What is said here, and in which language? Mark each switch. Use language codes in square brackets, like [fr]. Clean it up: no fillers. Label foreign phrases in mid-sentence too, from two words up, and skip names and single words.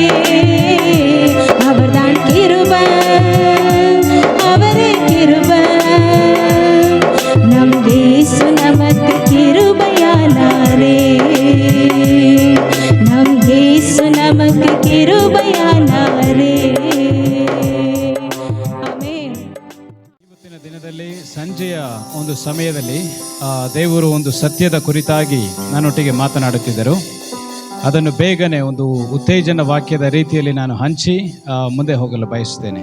[ta] அவர்தான் கிருபை, அவரே கிருபை, நம் இயேசு நமக்கு கிருபையானாரே. நம் இயேசு நமக்கு கிருபையானாரே. [kn] ಆಮೆನ್. ಇವತ್ತಿನ ದಿನದಲ್ಲಿ ಸಂಜೆಯ ಒಂದು ಸಮಯದಲ್ಲಿ ದೇವರು ಒಂದು ಸತ್ಯದ ಕುರಿತಾಗಿ ನನ್ನೊಟ್ಟಿಗೆ ಮಾತನಾಡುತ್ತಿದ್ದರು. ಅದನ್ನು ಬೇಗನೆ ಒಂದು ಉತ್ತೇಜನ ವಾಕ್ಯದ ರೀತಿಯಲ್ಲಿ ನಾನು ಹಂಚಿ ಮುಂದೆ ಹೋಗಲು ಬಯಸುತ್ತೇನೆ.